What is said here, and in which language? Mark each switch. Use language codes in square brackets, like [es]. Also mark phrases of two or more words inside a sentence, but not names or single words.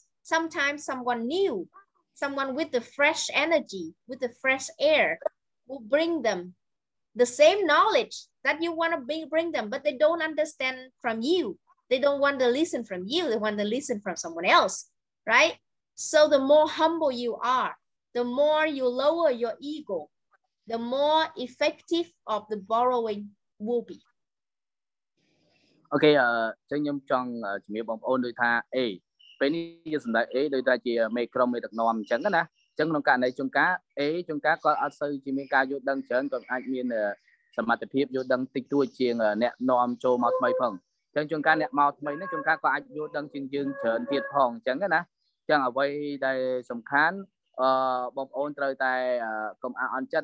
[en] Sometimes someone new, someone with the fresh energy, with the fresh air will bring them the same knowledge that you want to bring them, but they don't understand from you. They don't want to listen from you. They want to listen from someone else, right? So the more humble you are, the more you lower your ego, the more effective of the borrowing will be. [km] អូខេចឹងខ្ញុំចង់ជំរាបបងប្អូនដូចថា A ពេលនេះយើងសម្ដែង A ដូចថាជាមេក្រុមមេដឹកនាំអញ្ចឹងណាអញ្ចឹងក្នុងករណីជួនកាល A ជួនកាលគាត់អត់សូវជាមានការយល់ដឹងច្រើនគាត់អាចមានសមត្ថភាពយល់ដឹង តិចតួចជាងអ្នកនាំចូលមកថ្មីផងអញ្ចឹងជួនកាលអ្នកមកថ្មីនេះជួនកាលគាត់អាចយល់ដឹងជាងយើងច្រើនទៀតផងអញ្ចឹងណាអញ្ចឹងអ្វីដែលសំខាន់បងប្អូនត្រូវតែកុំអន់ចិត្ត